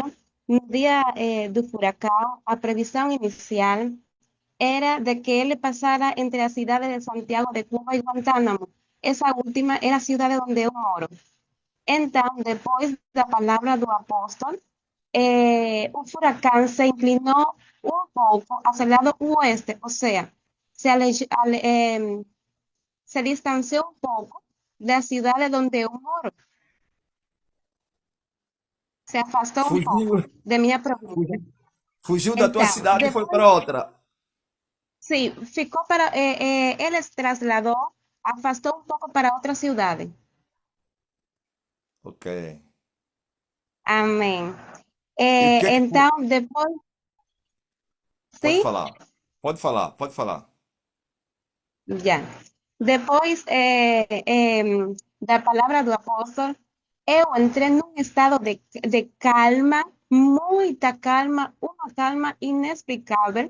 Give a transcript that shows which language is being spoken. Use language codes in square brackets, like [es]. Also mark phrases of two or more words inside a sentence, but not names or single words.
[pt] No dia do furacão, a previsão inicial era de que ele passara entre as cidades de Santiago de Cuba e Guantánamo. Essa última era a cidade onde eu moro. Então, depois da palavra do apóstolo, o furacão se inclinou um pouco [es] hacia el lado oeste, o sea, se distanció un poco de la ciudad de donde yo moro, se afastó un [pt] Fugiu, [es] poco de mi provincia. [pt] fugiu, fugiu da tua Então, cidade e foi depois, para outra. sí, ficou para, [es] él se trasladó, afastó un poco para otra ciudad. Ok. Amén. [pt] E o que é que. Então, depois, Pode sim, falar. Pode falar, pode falar. já. Depois da palavra do apóstolo, eu entrei num estado de calma muita calma, uma calma inexplicável.